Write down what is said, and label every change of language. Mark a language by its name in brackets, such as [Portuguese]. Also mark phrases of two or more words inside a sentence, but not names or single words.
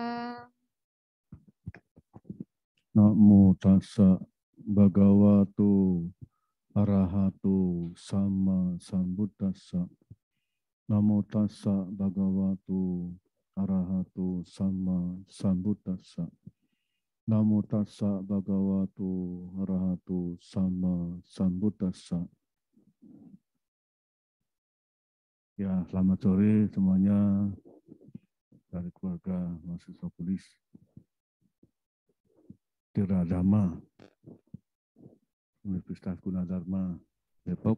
[Pali] Namo tassa bhagavato arahato sama sambuddhassa. Namo tassa bhagavato arahato sama sambuddhassa. Namo tassa bhagavato arahato sama sambuddhassa. [Indonesian] Ya, selamat sore semuanya dari keluarga mahasiswa Polis Tiradharma Universitas Gunadarma Depok.